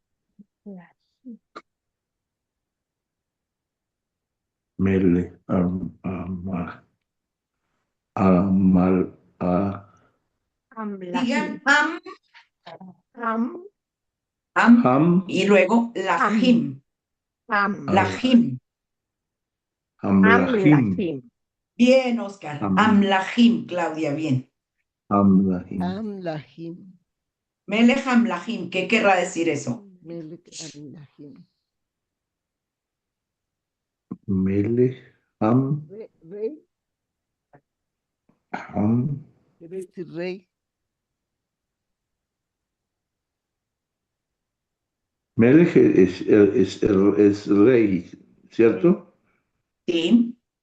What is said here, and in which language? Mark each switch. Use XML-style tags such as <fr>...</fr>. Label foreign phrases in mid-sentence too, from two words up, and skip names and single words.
<he>מלך המל</he> <es>Digan</es> <he>Amlaji. Am, am Ham</he> <es>y luego Lachim.</es> <he>am, Lachim. Amlahim. amlajim.</he> <es>Bien, Oscar. Amlachim, Claudia, bien.</es> <he>Amlahim. Amlahim. מלך המלכים,</he> <es>¿qué querrá decir eso?</es> <he>מלך המלכים. מלך ה</he> <es>Rey,</es> <he>Ham.</he> <es>quiere decir rey. Melech es rey, ¿cierto? Sí.</es>